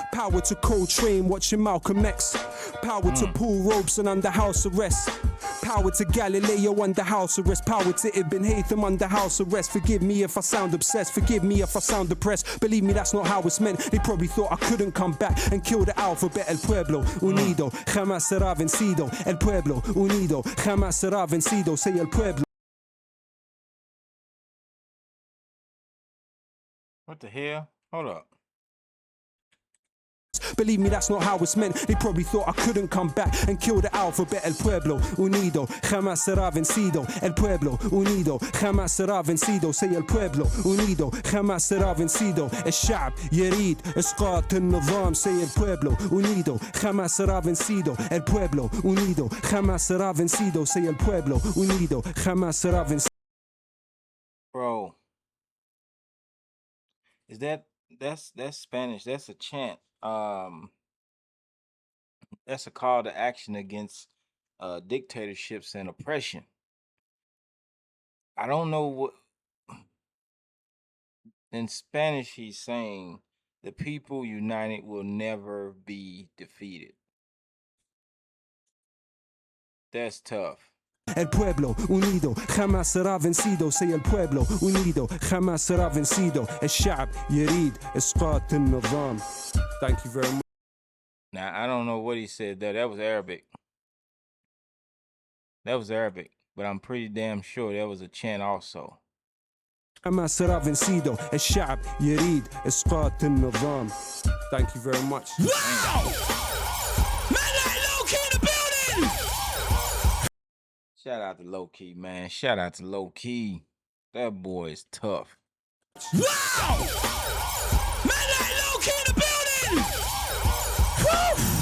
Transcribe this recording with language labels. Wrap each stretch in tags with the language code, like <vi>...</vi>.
<en>Power to Coltrane watching Malcolm X. Power to Paul Robeson under house arrest. Power to Galileo under house arrest. Power to Ibn Haytham under house arrest. Forgive me if I sound obsessed. Forgive me if I sound depressed. Believe me, that's not how it's meant. They probably thought I couldn't come back and kill the alphabet.</en> <es>El pueblo unido jamás será vencido. El pueblo unido jamás será vencido.</es> <en>Say</en> <es>el pueblo.</es> <en>What the hell? Hold up. Believe me, that's not how it's meant. They probably thought I couldn't come back and kill the alphabet.</en> <es>El pueblo unido jamás será vencido. El pueblo unido jamás será vencido.</es> <en>Say</en> <es>el pueblo unido jamás será vencido.</es> <ar>الشعب يريد إسقاط النظام.</ar> <en>Say</en> <es>el pueblo unido jamás será vencido. El pueblo unido jamás será vencido.</es> <en>Say</en> <es>el pueblo unido jamás será vencido.</es> <en>Bro, is that's Spanish? That's a chant. That's a call to action against dictatorships and oppression. I don't know what in Spanish he's saying the people united will never be defeated. That's tough.</en> <es>El pueblo unido jamás será vencido.</es> <en>Say</en> <es>el pueblo unido jamás será vencido.</es> <ar>الشعب يريد إسقاط النظام.</ar> <en>Thank you very much. Now I don't know what he said there. That was Arabic. That was Arabic, but I'm pretty damn sure that was a chant also.</en> <es>jamás será vencido.</es> <ar>الشعب يريد إسقاط النظام.</ar> <en>Thank you very much. Wow! Man like Lowkey in the building! Shout out to Lowkey, man. Shout out to Lowkey. That boy is tough. Wow! Man like Lowkey in the building! Woo!</en>